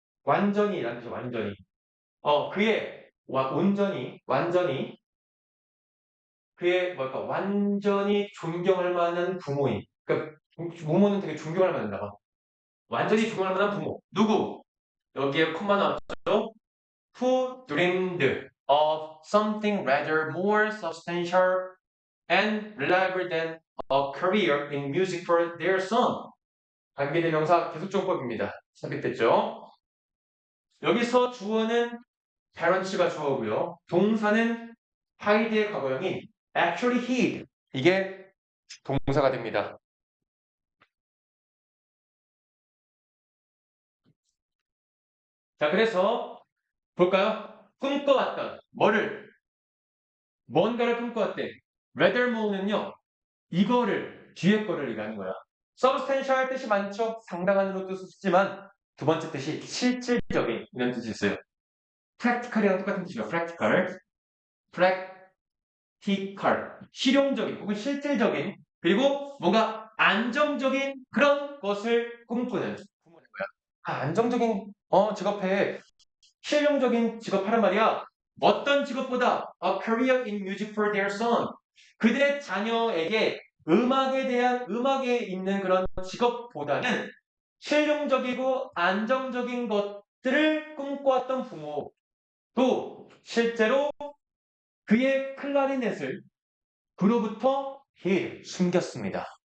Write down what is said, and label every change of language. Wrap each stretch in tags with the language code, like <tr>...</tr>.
<ko>완전히라는 뜻이 완전히. 그의 완전히 그의 뭐랄까 완전히 존경할 만한 부모인. 그러니까 부모는 되게 존경할 만한다. 완전히 존경할 만한 부모. 누구? 여기에 콤마 나왔죠?</ko> <en>Who dreamed of something rather more substantial and reliable than a career in music for their son.</en> <ko>관계대명사 계속종법입니다. 삽입됐죠? 여기서 주어는 parents가 주어고요. 동사는 hide의 과거형인 actually hid. 이게 동사가 됩니다. 자, 그래서 볼까요? 꿈꿔왔던 뭔가를 꿈꿔왔대. rather more는요. 이거를 뒤에 거를 얘기하는 거야. substantial 뜻이 많죠. 상당한으로 뜻을 쓰지만 두 번째 뜻이 실질적인 이런 뜻이 있어요. practical이랑 똑같은 뜻이에요. practical, 실용적인 혹은 실질적인 그리고 뭔가 안정적인 그런 것을 꿈꾸는 부모는 거야. 안정적인 직업해 실용적인 직업 하란 말이야. 어떤 직업보다</ko> <en>a career in music for their son.</en> <ko>그들의 자녀에게 음악에 있는 그런 직업보다는 실용적이고 안정적인 것들을 꿈꿔왔던 부모도 실제로 그의 클라리넷을 그로부터 숨겼습니다.</ko>